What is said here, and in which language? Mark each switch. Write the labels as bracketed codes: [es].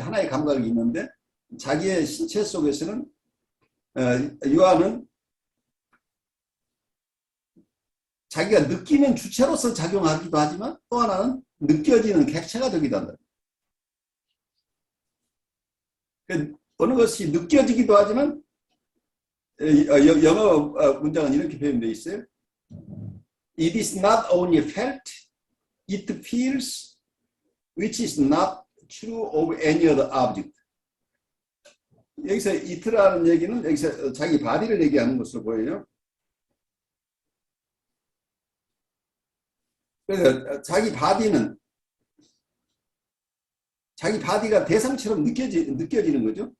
[ko] 하나의 감각이 있는데 자기의 신체 속에서는 유아는 자기가 느끼는 주체로서 작용하기도 하지만 또 하나는 느껴지는 객체가 되기도 한다. 어느 것이 느껴지기도 하지만 영어 문장은 이렇게 표현되어 있어요. [en] It is not only felt, it feels, which is not true of any other object. [ko] 여기서 it라는 얘기는 여기서 자기 바디를 얘기하는 것으로 보여요. 그래서 자기 바디가 대상처럼 느껴지는 거죠.